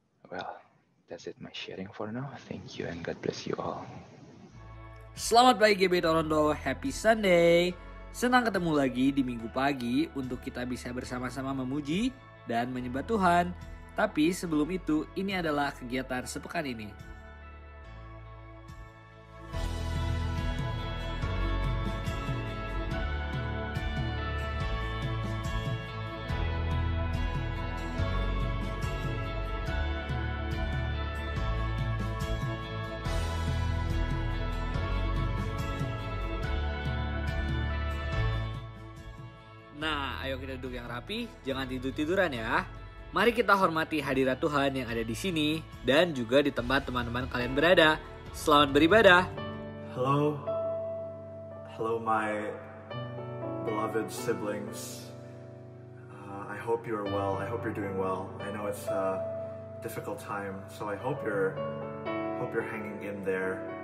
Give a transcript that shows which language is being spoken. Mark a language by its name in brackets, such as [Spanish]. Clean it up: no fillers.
[English] Well, that's it my sharing for now. Thank you and God bless you all. [Indonesian] Selamat pagi GB Toronto, [English] happy Sunday. [Indonesian] Senang ketemu lagi di minggu pagi untuk kita bisa bersama-sama memuji dan menyembah Tuhan. Tapi sebelum itu, ini adalah kegiatan sepekan ini. Nah, ayo kita duduk yang rapi, jangan tidur-tiduran ya. Mari kita hormati hadirat Tuhan yang ada di sini dan juga di tempat teman-teman kalian berada. Selamat beribadah. [English] Hello my beloved siblings. I hope you are well. I hope you're doing well. I know it's a difficult time, so I hope you're hanging in there.